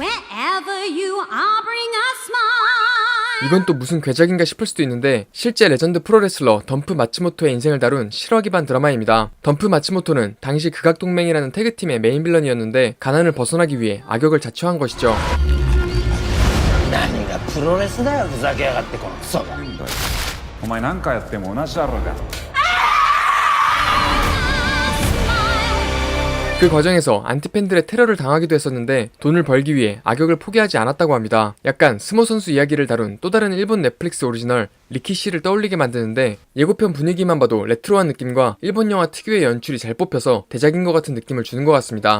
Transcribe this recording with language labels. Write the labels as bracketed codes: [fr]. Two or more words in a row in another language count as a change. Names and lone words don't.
[ko] 이건 또 무슨 괴작인가 싶을 수도 있는데 실제 레전드 프로레슬러 덤프 마츠모토의 인생을 다룬 실화 기반 드라마입니다. 덤프 마츠모토는 당시 극악동맹이라는 태그팀의 메인 빌런이었는데 가난을 벗어나기 위해 악역을 자처한 것이죠. [ja] 何がプロレスだよふざけやがってこのクソがお前何回やっても同じだろうが [ko] 그 과정에서 안티팬들의 테러를 당하기도 했었는데 돈을 벌기 위해 악역을 포기하지 않았다고 합니다. 약간 스모 선수 이야기를 다룬 또 다른 일본 넷플릭스 오리지널 리키씨를 떠올리게 만드는데 예고편 분위기만 봐도 레트로한 느낌과 일본 영화 특유의 연출이 잘 뽑혀서 대작인 것 같은 느낌을 주는 것 같습니다.